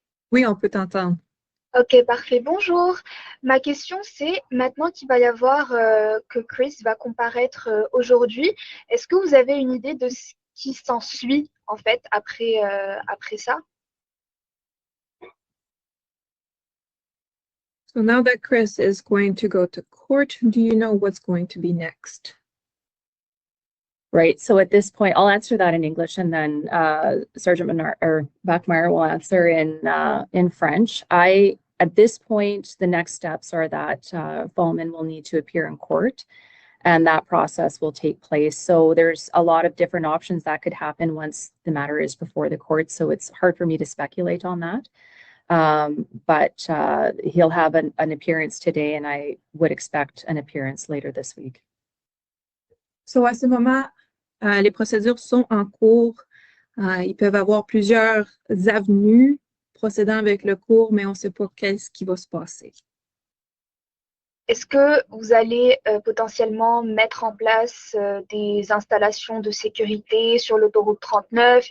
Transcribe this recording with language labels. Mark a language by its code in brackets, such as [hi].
[fr] Oui, on peut t'entendre. Ok, parfait. Bonjour. Ma question, c'est maintenant qu'il va y avoir que Chris va comparaître aujourd'hui, est-ce que vous avez une idée de ce qui s'ensuit en fait après ça? [en] So now that Chris is going to go to court, do you know what's going to be next? Right. So at this point, I'll answer that in English, and then Sergeant Bachmeyer will answer in French. At this point, the next steps are that Fahlman will need to appear in court, and that process will take place. So there's a lot of different options that could happen once the matter is before the court. So it's hard for me to speculate on that. But he'll have an appearance today, and I would expect an appearance later this week. [fr] So à ce moment, les procédures sont en cours. Ils peuvent avoir plusieurs avenues procédant avec le cours, mais on ne sait pas qu'est-ce qui va se passer. Est-ce que vous allez potentiellement mettre en place des installations de sécurité sur l'autoroute 39?